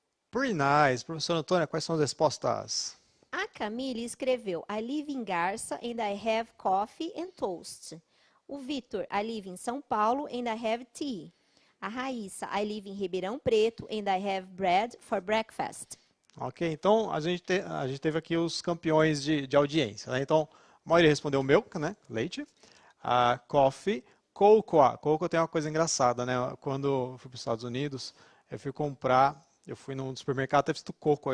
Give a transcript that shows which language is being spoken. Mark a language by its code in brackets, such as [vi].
[en] Pretty nice. [pt] Professora Antônia, quais são as respostas? A Camille escreveu: [en] I live in Garça and I have coffee and toast. O Vitor: I live in São Paulo and I have tea. A Raíssa: I live in Ribeirão Preto and I have bread for breakfast. [pt] Ok, então a gente teve aqui os campeões de audiência, né? Então, a maioria respondeu milk, né? Leite. Coffee. Cocoa. Cocoa tem uma coisa engraçada, né? Quando eu fui para os Estados Unidos, eu fui num supermercado, teve escrito cocoa.